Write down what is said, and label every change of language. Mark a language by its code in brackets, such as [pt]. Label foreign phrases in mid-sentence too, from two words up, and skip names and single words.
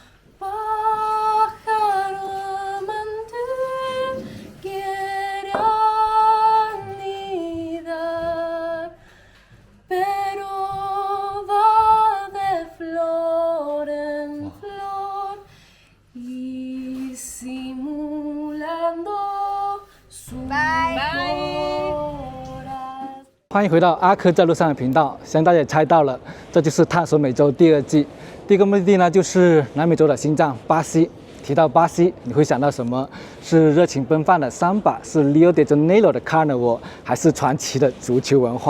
[es] Pájaro amante quiere anidar, pero va de flor en flor y simulando su corazón。 [zh] 欢迎回到阿珂在路上的频道，相信大家也猜到了，这就是探索美洲第2季。第一个目的地呢，就是南美洲的心脏巴西。提到巴西，你会想到什么？是热情奔放的桑巴，是 Rio de Janeiro 的 Carnival， 还是传奇的足球文化？